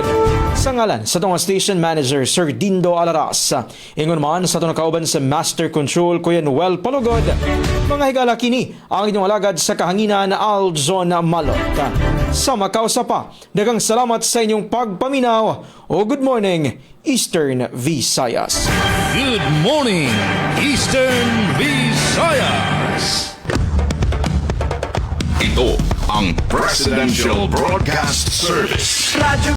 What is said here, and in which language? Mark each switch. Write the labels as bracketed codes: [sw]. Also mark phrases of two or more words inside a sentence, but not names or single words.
[ceb] Sa ngalan sa itong station manager, Sir Dindo Alaras. Ingon man sa itong kauban sa Master Control, Kuya Noel Palugod. Mga higala kini, ang inyong alagad sa kahanginan na Aljon Malot. Sa makausa pa, daghang salamat sa inyong pagpaminaw o [en] Good Morning, Eastern Visayas. Good morning, Eastern Visayas. [tl] Ito ang Presidential Broadcast Service.